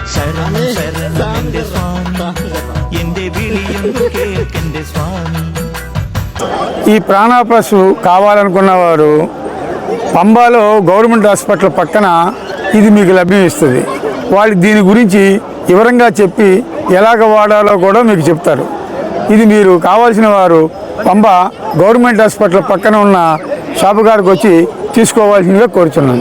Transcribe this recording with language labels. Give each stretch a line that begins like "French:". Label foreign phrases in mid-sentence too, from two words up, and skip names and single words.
Malayalam: ശരണം ശരണം എന്റെ സ്വാമി എന്റെ വിളിയൊന്നു കേൾക്കെന്റെ സ്വാമി.
Telugu: ఈ ప్రాణాప్రస్ కావాలనుకున్నవారు పంబాలో
English: government hospital
Telugu: పక్కన ఇది మీకు లభ్యమిస్తుంది. వాళ్ళు దీని గురించి వివరంగా చెప్పి ఎలాగ వాడాలో కూడా మీకు చెప్తారు. ఇది మీరు కావాల్సిన వారు పంబ
English: government hospital
Telugu: పక్కన ఉన్న షాపు కాడికి వచ్చి తీసుకోవాల్సిందిగా కోరుచున్నాను.